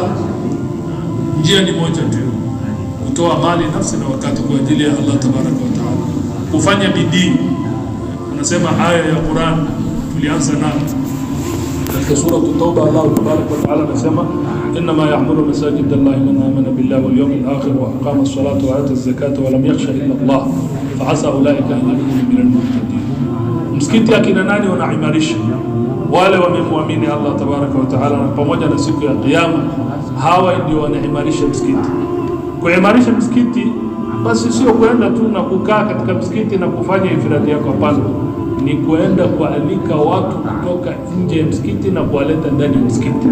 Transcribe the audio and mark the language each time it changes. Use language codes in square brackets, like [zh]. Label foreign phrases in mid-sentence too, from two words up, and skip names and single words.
[sw] Njia ni moja tu, kutoa mali, nafsi na wakati kwa ajili ya [ar] الله تبارك و تعالى, [sw] kufanya bidii. Anasema aya ya Qur'an tulianza nayo katika sura at-Tauba, [ar] الله تبارك و تعالى [sw] anasema [ar] إنما يعمر مساجد الله من آمن بالله و اليوم الآخر و أقام الصلاة و آتى الزكاة و لم يخش إلا الله فعسى أولئك أن يكونوا من المهتدين. [sw] Msikiti akina nani wanaimarisha? Wale wamemwamini [ar] الله تبارك و تعالى [sw] na pamoja na siku ya kiyama, hawa ndio wanaimarisha msikiti. Kuimarisha msikiti basi sio kwenda tu na kukaa katika msikiti na kufanya ifradi yako, hapana, ni kwenda kualika watu kutoka nje ya msikiti na kuwaleta ndani ya msikiti.